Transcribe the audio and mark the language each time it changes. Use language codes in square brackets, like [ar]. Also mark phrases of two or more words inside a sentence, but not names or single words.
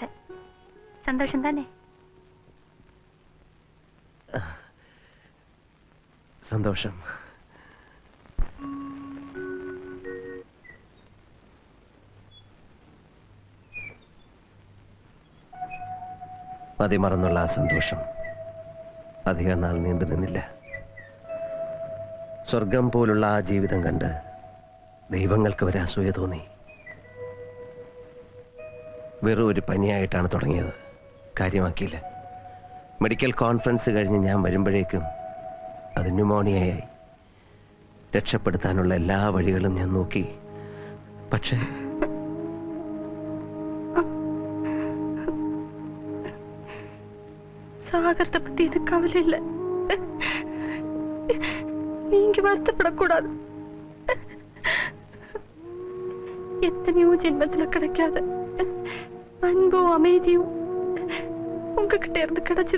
[ta] சந்தோஷம் தானே? [ml] സന്തോഷം. മതിമറന്നുള്ള ആ സന്തോഷം അധികം നാൾ നീണ്ടു നിന്നില്ല. സ്വർഗം പോലുള്ള ആ ജീവിതം കണ്ട് ദൈവങ്ങൾക്ക് വരെ അസൂയ തോന്നി. വെറും ഒരു പനിയായിട്ടാണ് തുടങ്ങിയത്, കാര്യമാക്കിയില്ല. മെഡിക്കൽ കോൺഫറൻസ് കഴിഞ്ഞ് ഞാൻ വരുമ്പോഴേക്കും അത് ന്യൂമോണിയയായി. രക്ഷപ്പെടുത്താനുള്ള എല്ലാ വഴികളും ഞാൻ നോക്കി. പക്ഷേ [ta] சாகரத்தை பத்தி எனக்கு கவலை இல்லை. நீங்க வருத்தப்படக்கூடாது. எத்தனையோ ஜென்மத்துல கிடைக்காத அன்பும் அமைதியும் உங்ககிட்ட இருந்து கிடைச்சது.